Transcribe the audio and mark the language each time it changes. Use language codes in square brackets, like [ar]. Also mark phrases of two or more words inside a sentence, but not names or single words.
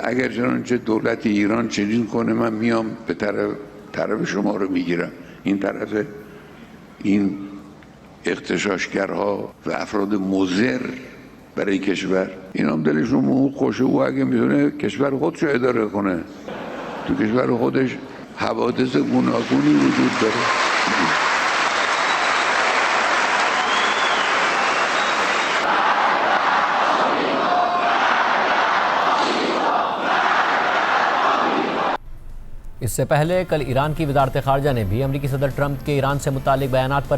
[fa] اگر چنانچه دولت ایران چنین کنه من میام به طرف شما رو میگیرم، این طرف این اغتشاشگرها و افراد مضر برای کشور این هم دلشون موق خوشه. او اگه میتونه کشور خودش رو اداره کنه، تو کشور خودش حوادث گوناگونی وجود داره. [ur] اس سے پہلے کل ایران کی وزارت خارجہ نے بھی امریکی صدر ٹرمپ کے ایران سے متعلق بیانات پر